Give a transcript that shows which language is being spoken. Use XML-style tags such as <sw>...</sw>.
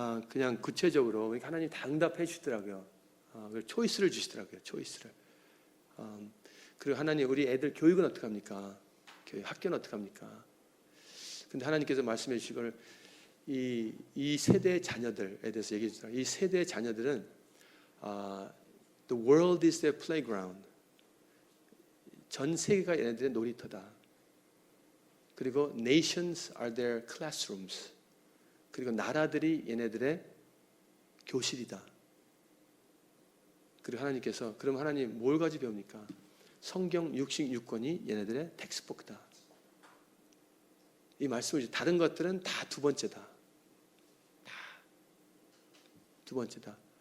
<ko>그냥 구체적으로 하나님 다 응답해 주시더라고요. 초이스를 주시더라고요. 초이스를. 그리고 하나님 우리 애들 교육은 어떻게 합니까? 교육 학교는 어떻게 합니까? 근데 하나님께서 말씀해 주시걸 이 세대의 자녀들에 대해서 얘기해 주시더라고요.</ko> <en>이 세대의 자녀들은 the world is their playground.</en> <ko>전 세계가 얘네들의 놀이터다.</ko> <en>그리고 nations are their classrooms.</en> <ko>그리고 나라들이 얘네들의 교실이다. 그리고 하나님께서 그럼 하나님 뭘 가지고 배웁니까? 성경 66권이 얘네들의 텍스트북이다. 이 말씀을 다른 것들은 다 두 번째다. 다 두 번째다.</ko>